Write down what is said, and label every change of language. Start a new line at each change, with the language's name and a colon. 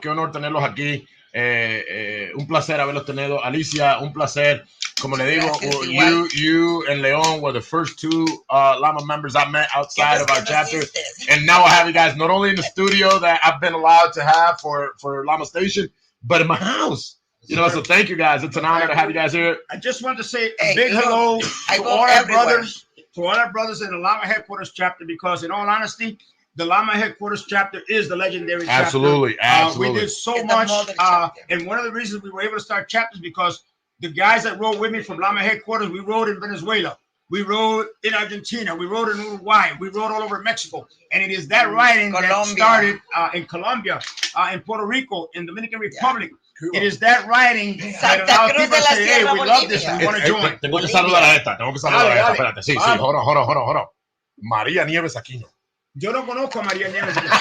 Spanish: Qué honor tenerlos aquí. Un placer haberlos tenido. Alicia, un placer. Como le digo,
English: you and Leon were the first 2 Lama members I met outside of our chapter. And now I have you guys not only in the studio that I've been allowed to have for Lama Station, but in my house. You know, so thank you guys. It's an honor to have you guys here. I just want to say a big hello to all our brothers in the Lama headquarters chapter, because in all honesty, the Lama headquarters chapter is the legendary chapter. Absolutely. We did so much. And one of the reasons we were able to start chapters because the guys that rode with me from Lama headquarters, we rode in Venezuela. We rode in Argentina. We rode in Uruguay. We rode all over Mexico. And it is that riding that started in Colombia, in Puerto Rico, in Dominican Republic. Cool. It is that riding that allows people to say, hey, we love this and we want to join.
Spanish: Tengo que saludar a esta. Espérate. Sí,
English: hold on.
Spanish: María Nieves Aquino. Yo no conozco a María Nieves.